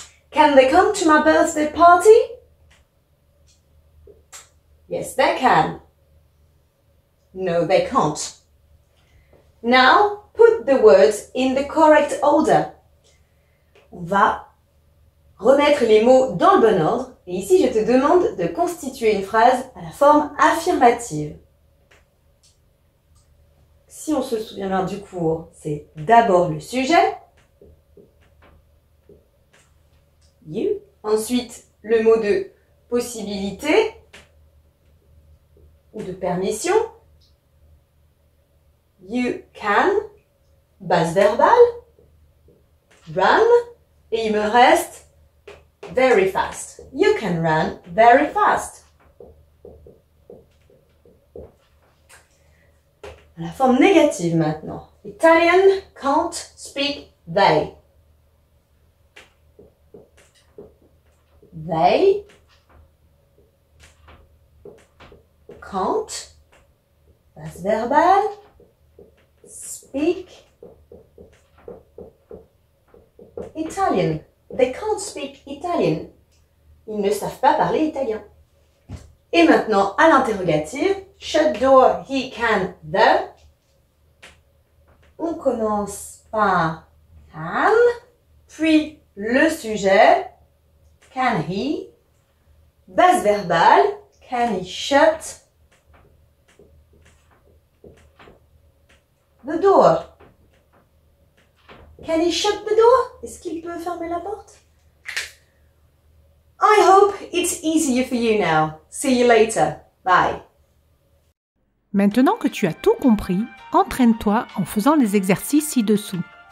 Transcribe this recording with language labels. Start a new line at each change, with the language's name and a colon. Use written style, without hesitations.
English: Can they come to my birthday party? Yes, they can. No, they can't. Now, put the words in the correct order.
French: On va remettre les mots dans le bon ordre. Et ici, je te demande de constituer une phrase à la forme affirmative. Si on se souvient bien du cours, c'est d'abord le sujet. You. Ensuite, le mot de possibilité ou de permission.
English: You can.
French: Base verbale.
English: Run.
French: Et il me reste
English: very fast. You can run very fast.
French: La forme négative maintenant.
English: Italian can't speak they. They can't,
French: base verbale,
English: speak Italian. They can't speak Italian.
French: Ils ne savent pas parler italien. Et maintenant, à l'interrogative,
English: shut door, he can, the.
French: On commence par can, puis le sujet, can he, base verbale,
English: can he shut the door? Can he shut the door?
French: Est-ce qu'il peut fermer la porte?
English: I hope it's easier for you now. See you later. Bye.
French: Maintenant que tu as tout compris, entraîne-toi en faisant les exercices ci-dessous.